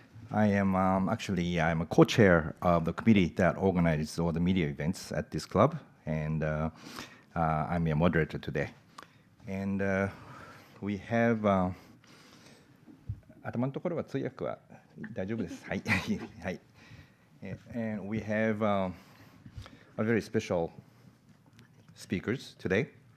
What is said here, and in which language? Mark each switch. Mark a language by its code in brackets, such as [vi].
[en] I am I'm a co-chair of the committee that organizes all the media events at this club, and I'm a moderator today. And we have [ja] 頭のところは通訳は大丈夫です。はいはい。 [en] And we have a very special speakers today.